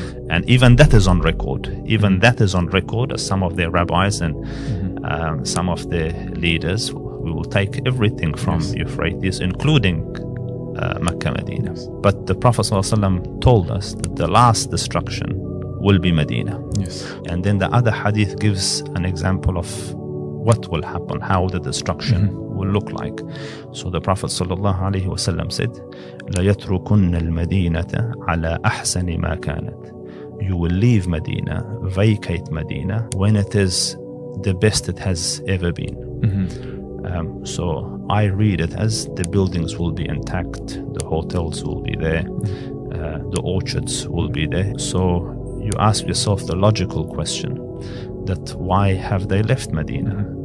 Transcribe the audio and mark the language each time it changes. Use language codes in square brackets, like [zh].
[en] And even that is on record. Even that is on record, as some of their rabbis and some of their leaders, we will take everything from Euphrates, including Mecca, Medina. But the Prophet ﷺ told us that the last destruction will be Medina. And then the other hadith gives an example of what will happen, how the destruction will look like. So the Prophet ﷺ said, [ar] لَيَتْرُكُنَّ الْمَدِينَةَ عَلَى أَحْسَنِ مَا كَانَتْ [en] you will leave Medina, vacate Medina, when it is the best it has ever been. So I read it as the buildings will be intact, the hotels will be there, the orchards will be there. So you ask yourself the logical question that why have they left Medina?